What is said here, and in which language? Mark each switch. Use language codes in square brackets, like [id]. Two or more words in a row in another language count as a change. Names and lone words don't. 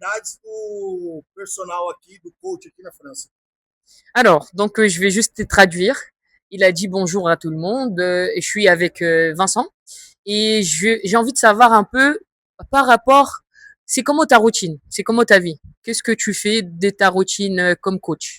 [pt] qualidades do personal aqui, do coach aqui na França. [fr] Alors, donc je vais juste te traduire. Il a dit bonjour à tout le monde. Et je suis avec Vincent et j'ai envie de savoir un peu par rapport, c'est comment ta routine, c'est comment ta vie. Qu'est-ce que tu fais de ta routine comme coach?